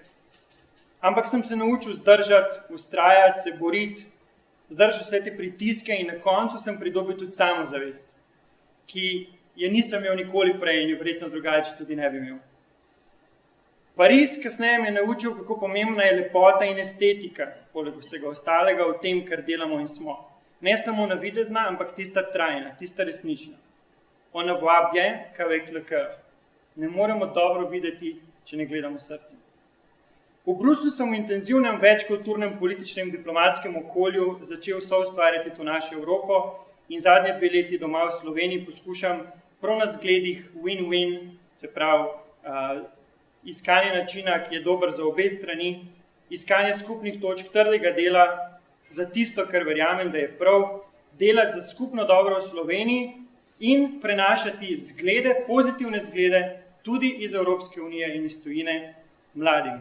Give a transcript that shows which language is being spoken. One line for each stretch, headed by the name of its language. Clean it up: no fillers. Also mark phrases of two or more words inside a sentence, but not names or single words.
Slovenian: Ampak sem se naučil zdržati, vztrajati, se boriti, zdržati vse te pritiske in na koncu sem pridobil tudi samozavest, ki je nisem imel nikoli prej in jo verjetno drugače tudi ne bi imel. Pariz kasneje me je naučil, kako pomembna je lepota in estetika, poleg vsega ostalega v tem, kar delamo in smo. Ne samo navidezna, ampak tista trajna, tista resnična.
French: On ne voit bien qu'avec le cœur.
Slovenian: Ne moremo dobro videti, če ne gledamo srce. V Bruslju sem v intenzivnem večkulturnem političnem diplomatskem okolju začel soustvarjati to našo Evropo in zadnje 2 leti doma v Sloveniji poskušam prav na zgledih win-win, se pravi iskanje načina, ki je dober za obe strani, iskanje skupnih točk trdega dela za tisto, kar verjamem, da je prav, delati za skupno dobro v Sloveniji in prenašati zglede, pozitivne zglede tudi iz Evropske unije in iz tujine mladim.